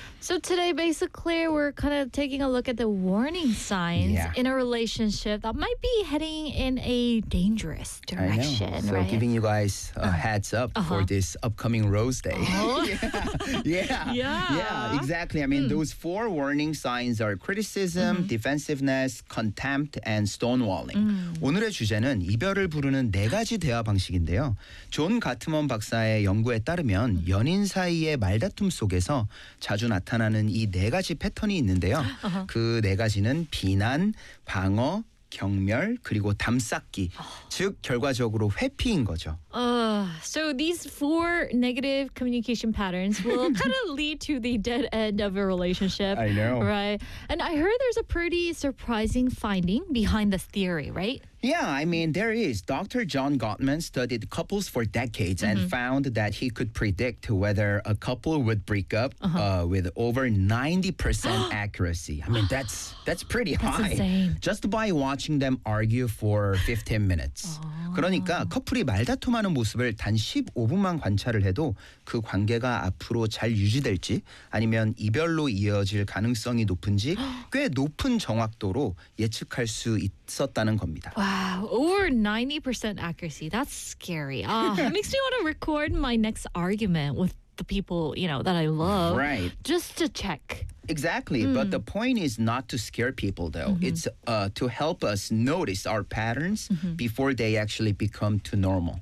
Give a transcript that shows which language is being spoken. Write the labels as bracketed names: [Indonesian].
[English] So today, basically, we're kind of taking a look at the warning signs in a relationship that might be heading in a dangerous direction. I know. So giving you guys a heads up for this upcoming Rose Day. Exactly. I mean, those four warning signs are criticism, defensiveness, contempt, and stonewalling. [Korean] 오늘의 주제는 이별을 부르는 네 가지 대화 방식인데요. 존 가트먼 박사의 연구에 따르면 연인 사이의 말다툼 속에서 자주 나타나는 나타나는 이 네 가지 패턴이 있는데요. 그 네 가지는 비난, 방어, 경멸, 그리고 담쌓기. 즉 결과적으로 회피인 거죠. [English] So these four negative communication patterns will kind of lead to the dead end of a relationship. I know. Right? And I heard there's a pretty surprising finding behind this theory, right? Yeah, I mean, there is. Dr. John Gottman studied couples for decades mm-hmm. and found that he could predict whether a couple would break up uh-huh. With over 90% accuracy. I mean, that's pretty that's high. Insane. Just by watching them argue for 15 minutes. [Korean] 그러니까 커플이 말다툼하는 모습을 단 15분만 관찰을 해도 그 관계가 앞으로 잘 유지될지 아니면 이별로 이어질 가능성이 높은지 꽤 높은 정확도로 예측할 수 있었다는 겁니다. [English] Wow, over 90% accuracy. That's scary. It makes me want to record my next argument with the people, you know, that I love. Right. Just to check. Exactly. Mm. But the point is not to scare people, though. Mm-hmm. It's to help us notice our patterns mm-hmm. before they actually become too normal.